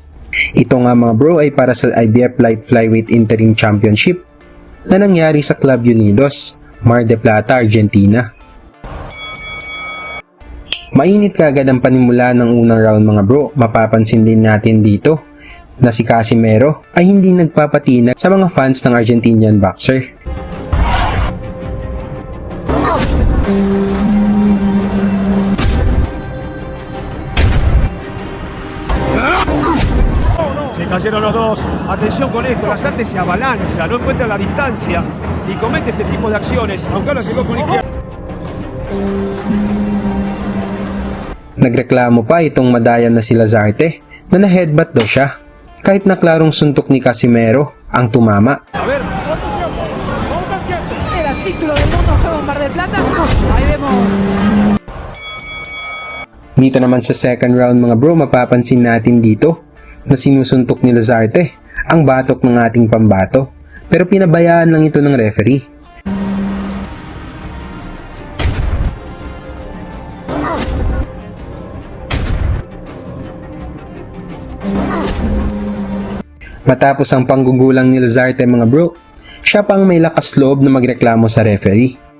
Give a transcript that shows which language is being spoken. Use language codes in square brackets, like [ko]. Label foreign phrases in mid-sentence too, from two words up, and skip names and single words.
[tl] Ito nga mga bro ay para sa IBF Light Flyweight Interim Championship na nangyari sa Club Unidos, Mar del Plata, Argentina. Mainit kaagad ang panimula ng unang round mga bro. Mapapansin din natin dito na si Casimero ay hindi nagpapatinag sa mga fans ng Argentinian boxer. [es] Se cayeron los dos. Atención con esto. Lazarte se abalanza, no encuentra la distancia y comete este tipo de acciones. Aunque ahora llegó con izquierda. [tl] Nagreklamo pa itong madayan na si Lazarte na na-headbutt daw siya kahit na klarong suntok ni Casimero ang tumama. [es] A ver. Era título del mundo juego en Mar del Plata. Ahí vemos. [tl] Dito naman sa [en] second round [tl] mga bro, mapapansin natin dito na sinusuntok ni Lazarte ang batok ng ating pambato pero pinabayaan lang ito ng referee. Matapos ang panggugulang ni Lazarte mga bro, siya pang may lakas loob na magreklamo sa referee.